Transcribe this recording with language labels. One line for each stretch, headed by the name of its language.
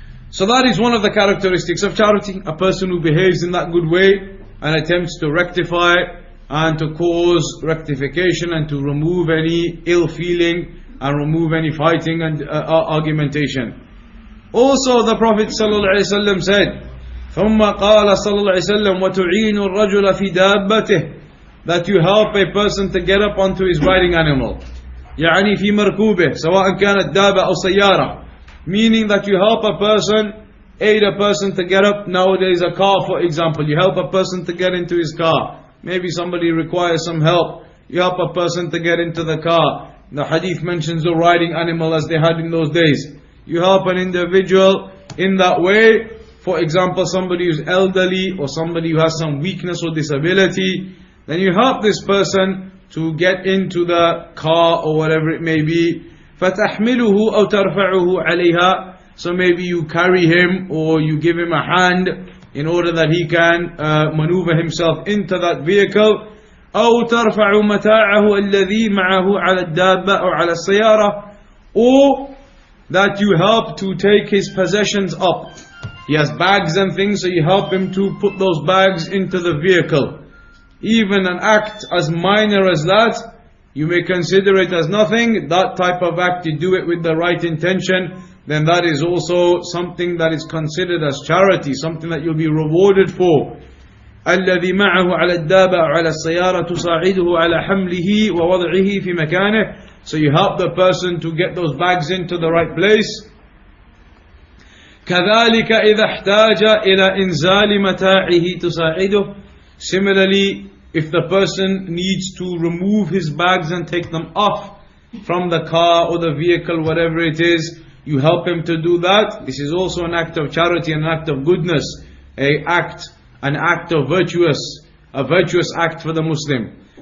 English: So that is one of the characteristics of charity. A person who behaves in that good way and attempts to rectify and to cause rectification and to remove any ill feeling and remove any fighting and argumentation. Also the Prophet ﷺ said,
Arabic: ثم قال صلى الله عليه وسلم وتعين الرجل في دابته,
English: that you help a person to get up onto his riding animal.
Arabic: يعني في مركوبه سواء كانت دابة أو سيارة.
English: Meaning that you help a person, aid a person to get up. Nowadays a car, for example, you help a person to get into his car. Maybe somebody requires some help. You help a person to get into the car. The hadith mentions the riding animal as they had in those days. You help an individual in that way. For example, somebody who's elderly or somebody who has some weakness or disability, then you help this person to get into the car or whatever it may be.
Arabic: فَتَحْمِلُهُ أَوْ تَرْفَعُهُ عَلَيْهَا.
English: So maybe you carry him or you give him a hand in order that he can maneuver himself into that vehicle.
Arabic: أَوْ تَرْفَعُ مَتَاعَهُ الَّذِي مَعَهُ عَلَى الدَّابَّةِ أو على السيارة.
English: Or that you help to take his possessions up. He has bags and things, so you help him to put those bags into the vehicle. Even an act as minor as that, you may consider it as nothing. That type of act, you do it with the right intention, then that is also something that is considered as charity, something that you'll be rewarded for.
Arabic: الذي معه على الدابة أو على السيارة تساعده على حمله ووضعه في مكانه.
English: So you help the person to get those bags into the right place. كذلك إذا احتاج إلى إنزال متاعه تساعده. Similarly, if the person needs to remove his bags and take them off from the car or the vehicle, whatever it is, you help him to do that. This is also an act of charity, an act of goodness, an act of a virtuous act for the Muslim.